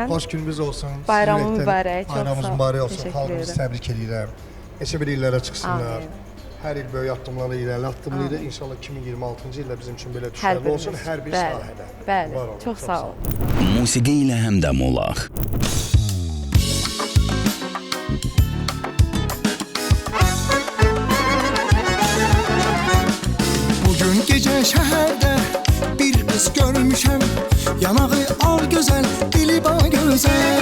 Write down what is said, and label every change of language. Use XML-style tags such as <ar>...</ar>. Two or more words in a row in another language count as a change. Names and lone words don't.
<az>Hoş gününüz olsun. Bayramı Sizin ürəkdən mübarək, çox Bayramınız sağ ol. mübarək olsun. Təşəkkür Xalqımızı edirəm. təbrik edirəm. Neçə bir illərə çıxsınlar. Amin. Hər il böyük addımlarla irəli addımlayır. İnşallah 2026-cı ildə bizim üçün belə Hər düşərli olsun birimiz. hər bir Bəli, sahədə. Bəli. Var olun, Çox sağ ol. Musiqi ilə həmdəm olaq.</az> <tr>Bugün gece şehirde bir kız görmüşem. Yanağı al güzel, dili bana güzel.</tr>